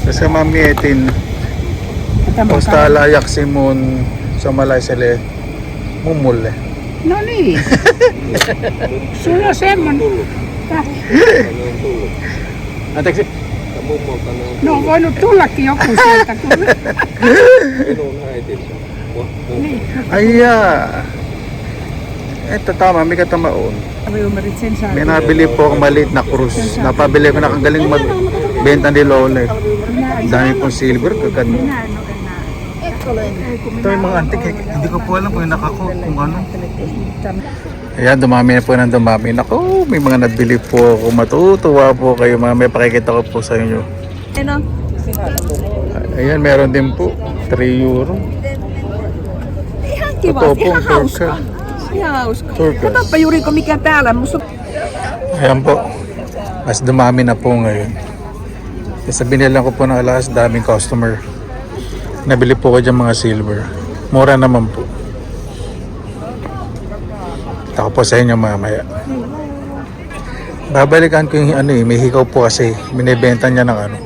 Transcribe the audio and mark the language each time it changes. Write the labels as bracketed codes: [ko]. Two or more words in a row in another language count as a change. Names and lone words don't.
[fi] Koska mä mietin ostaa lahjaksi mun somalaiselle mummulle. No niin. Sulla on semmonen. Anteeksi. No on voinut tullakin joku sieltä. Minun äitisi. Niin. Ai jaa. [tl] Ito tama, [fi] mikä tämä on? Ymmärrit sen saa. [tl] May nabili po akong maliit na krus. Napabili ko na ang galing magbenta ni Lola. Dami pong silver, kaganda. [fi] Minä en ole enää. [tl] Ito yung mga antik. Hindi ko po alam kung kung ano. Ayan, dumami na po ng dumami. Naku, may mga nabili po ako. Matutuwa po kayo. May pakikita ko po sa inyo. Ayan, meron din po. 3 euro. [fi] Ihan kiva, [tl] Ito po, [fi] ihan hauska. turkas. Ihan hauska. Turkas. Katsoppa Juriko mikä täällä. Musta [tl] Ayan po. Mas dumami na po ngayon. Kasi binilang ko po ng alas, daming customer. Nabili po ko dyan mga silver. Mura naman po. Pakita ko po sa inyo mamaya. Babalikan ko yung ano may hikaw po kasi binibenta niya ng ano.